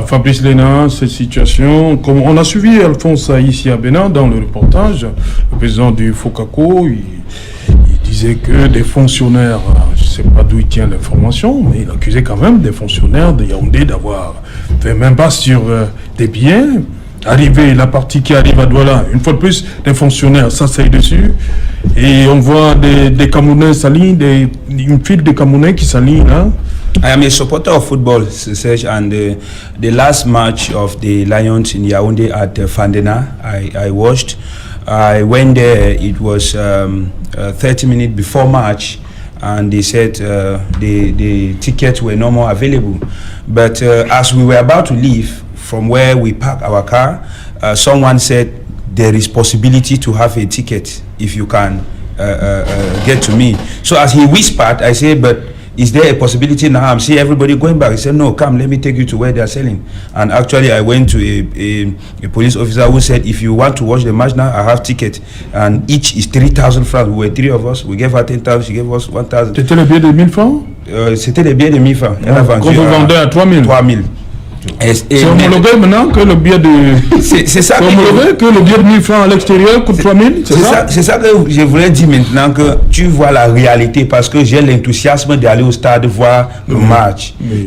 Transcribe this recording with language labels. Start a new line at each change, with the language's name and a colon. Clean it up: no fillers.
French: Fabrice Léna, cette situation, comme on a suivi Alphonse ici à Bénin dans le reportage, le président du FOCACO, il disait que des fonctionnaires, je ne sais pas d'où il tient l'information, mais il accusait quand même des fonctionnaires de Yaoundé d'avoir fait même pas sur des billets. La partie qui arrive à Douala, une fois de plus, des fonctionnaires s'asseyent dessus et on voit des Camerounais s'alignent, une file de Camerounais qui s'alignent là.
English: I am a supporter of football, Serge, and the last match of the Lions in Yaoundé at Fandena, I watched. I went there, it was 30 minutes before match, and they said the tickets were no more available. But as we were about to leave from where we parked our car, someone said there is possibility to have a ticket if you can get to me. So as he whispered, I said, but is there a possibility now? I'm seeing everybody going back. He said, no, come, let me take you to where they are selling. And actually, I went to a police officer who said, if you want to watch the match now, I have ticket. And each is 3,000 francs. We were three of us. We gave her 10,000, she gave us 1,000.
French: C'était le billet de 1,000 francs? C'était le billet de 1,000 francs. Qu'on vous vendait à 3,000? 3,000. C'est homologué maintenant que le billet de... C'est ça. C'est homologué que le billet de 1,000 francs à l'extérieur coûte 3,000? C'est ça que je voulais dire maintenant, que tu vois la réalité, parce que j'ai l'enthousiasme d'aller au stade voir le match. Oui.